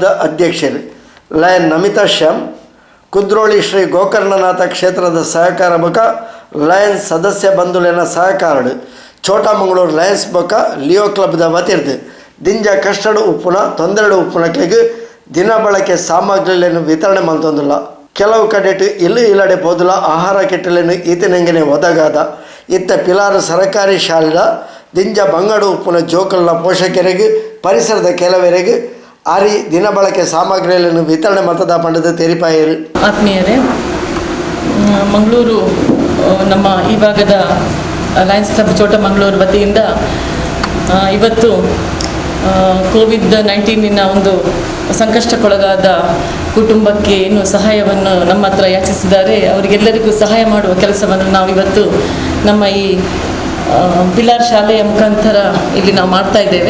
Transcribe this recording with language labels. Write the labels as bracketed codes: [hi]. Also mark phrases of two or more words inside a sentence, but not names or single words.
[tcy] ಅಧ್ಯಕ್ಷರು ಲಯನ್ ನಮಿತಾ ಶ್ಯಾಮ್ ಕುದ್ರೋಳಿ ಶ್ರೀ ಗೋಕರ್ಣನಾಥ ಕ್ಷೇತ್ರದ ಸಹಕಾರ ಬೊಕ ಲಯನ್ಸ್ ಸದಸ್ಯ ಬಂಧುಲಿನ ಸಹಕಾರಡು ಚೋಟಮಂಗಳೂರು ಲಯನ್ಸ್ ಬೊಕ ಲಿಯೋ ಕ್ಲಬ್ದ ವತಿರ್ದು ದಿಂಜ ಕಷ್ಟಡು ಉಪ್ಪುನ ತೊಂದರೆಡು ಉಪ್ಪುನಕ್ಲಿಗೆ ದಿನ ಬಳಕೆ ಸಾಮಗ್ರಿಗಳನ್ನು ವಿತರಣೆ ಮಾಡ್ತಂದಿಲ್ಲ. ಕೆಲವು ಕಡೆಟ್ ಇಲ್ಲಿ ಇಲ್ಲಡೆ ಪೋದುಲ ಆಹಾರ ಕಿಟ್ಟಲೇನು ಈತನಂಗೆನೆ ಒದಗಾದ ಇತ್ತ ಪಿಲಾರು ಸರಕಾರಿ ಶಾಲೆಯ ದಿಂಜ ಬಂಗಡು ಉಪ್ಪುನ ಜೋಕಲ್ನ ಪೋಷಕರಿಗೆ ಪರಿಸರದ ಕೆಲವರಿಗೆ ಆರಿ ದಿನ ಬಳಕೆ ಸಾಮಗ್ರಿಗಳನ್ನು ವಿತರಣೆ ಮಾಡ್ತದ ಪಂಡದ ತೆರಿಪಾಯರು. [kn] ಆತ್ಮೀಯರೇ, ಮಂಗಳೂರು ನಮ್ಮ ಈ ಭಾಗದ ಲಯನ್ಸ್ ಕ್ಲಬ್ ಚೋಟಮಂಗಳೂರು ವತಿಯಿಂದ ಇವತ್ತು ಕೋವಿಡ್-19 ಒಂದು ಸಂಕಷ್ಟಕ್ಕೊಳಗಾದ ಕುಟುಂಬಕ್ಕೆ ಏನು ಸಹಾಯವನ್ನು ನಮ್ಮ ಹತ್ರ ಯಾಚಿಸಿದ್ದಾರೆ ಅವರಿಗೆಲ್ಲರಿಗೂ ಸಹಾಯ ಮಾಡುವ ಕೆಲಸವನ್ನು ನಾವು ಇವತ್ತು ನಮ್ಮ ಈ ಪಿಲಾರ್ ಶಾಲೆಯ ಮುಖಾಂತರ ಇಲ್ಲಿ ನಾವು ಮಾಡ್ತಾ ಇದ್ದೇವೆ.